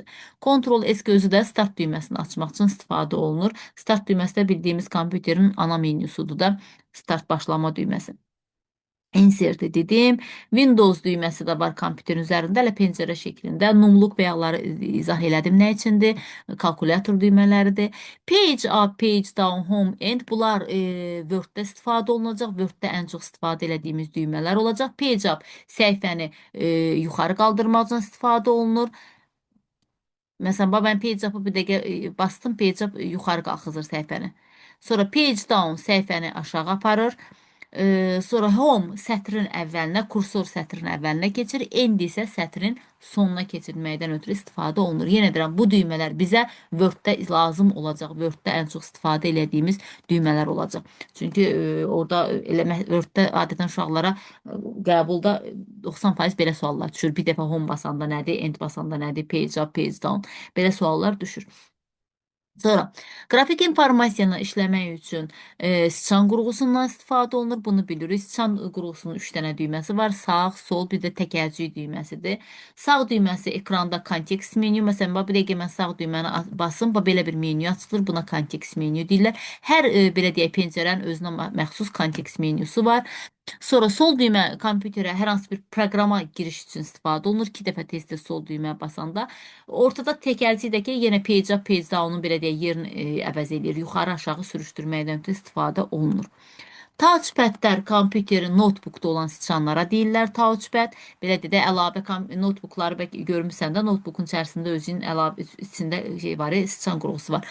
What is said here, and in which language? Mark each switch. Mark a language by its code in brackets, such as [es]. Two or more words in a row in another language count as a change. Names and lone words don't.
[az] Kontrol ESC özü də start düyməsini açmaq üçün istifadə olunur. Start düyməsi də bildiyimiz kompüterin ana menyusudur da, start başlama düyməsi. Insert dedim. Windows düyməsi də var kompüterin üzərində, elə pəncərə şəklində. Numluq bəyaqları izah elədim nə üçündür. Kalkulyator düymələridir. [en] Page up, page down, home, end. [az] Bunlar Word-də istifadə olunacaq. Word-də ən çox istifadə elədiyimiz düymələr olacaq. [en] Page up [az] səhifəni yuxarı qaldırmaq üçün istifadə olunur. Məsələn, mən [en] page up- [az] ı bir dəqiqə bastım, [en] page up [az] yuxarı qalxızır səhifəni. Sonra [en] page down [az] səhifəni aşağı aparır. Sonra home sətrin əvvəlinə, kursor sətrin əvvəlinə keçir. End isə sətrin sonuna keçirməkdən ötürü istifadə olunur. Yenə deyirəm, bu düymələr bizə Word-də lazım olacaq. Word-də ən çox istifadə etdiyimiz düymələr olacaq. Çünki orada Word-də adətən uşaqlara qəbulda 90% belə suallar düşür. Bir dəfə home basanda nədir, end basanda nədir, [en] page up, page down [az] belə suallar düşür. Sonra qrafik informasiyanı işləmək üçün sıçan qurğusundan istifadə olunur. Bunu bilirik. Sıçan qurğusunun 3 dənə düyməsi var. Sağ, sol, bir də təkərcik düyməsidir. Sağ düyməsi ekranda kontekst menyu. Məsələn, bax, bir dəqiqə mən sağ düyməni basım, bax, belə bir menyu açılır. Buna kontekst menyu deyirlər. Hər belə deyək, pəncərənin özünə məxsus kontekst menyusu var. Sonra sol düymə kompüterə hər hansı bir proqrama giriş üçün istifadə olunur. 2 dəfə tez-tez sol düymə basanda. Ortada təkərçikdəki yenə [en] page up, page down- [az] un belə deyək yerini əvəz edir. Yuxarı aşağı sürüşdürməkdən ötürü istifadə olunur. Touchpad-lər kompüterin notebookda olan sıçanlara deyirlər touchpad. Belə dedə əlavə notebookları bəlkə görmüsən də notebookun içərisində özünün əlavə içində şey var, sıçan qurğusu var.